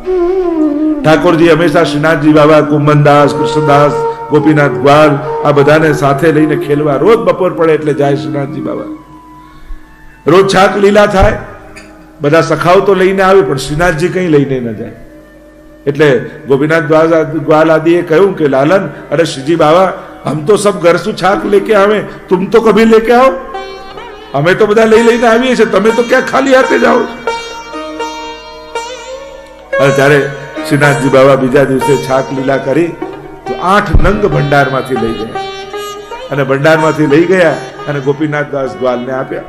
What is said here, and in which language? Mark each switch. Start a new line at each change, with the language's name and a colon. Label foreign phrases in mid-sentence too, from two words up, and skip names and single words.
Gujarati: ઠાકોરજી હંમેશા શ્રીનાથજી બાબા, કુંભનદાસ, કૃષ્ણદાસ, ગોપીનાથ ગ્વાલ આ બધાને સાથે લઈને ખેલવા રોજ બપોર પડે એટલે જાય શ્રીનાથજી બાબા. રોજ છાક લીલા થાય, બધા સખાઓ તો લઈને આવે પણ શ્રીનાથજી કઈ લઈને ન જાય. એટલે ગોપીનાથ ગ્વાલ આદિએ કહ્યું કે લાलन, અરે શ્રીજી
Hindi: बाबा, हम तो सब घर से छाक लेके आवे, तुम तो कभी लेके आओ.
Gujarati: અમે તો બધા લઈ લઈને આવીએ છીએ, તમે તો ક્યાં ખાલી હાથે જાઓ. અને ત્યારે શ્રીનાથજી બાબા બીજા દિવસે છાક લીલા કરી તો 8 નંગ ભંડારમાંથી લઈ ગયા, અને ભંડારમાંથી લઈ ગયા અને ગોપીનાથ દાસ ગ્વાલને આપ્યા.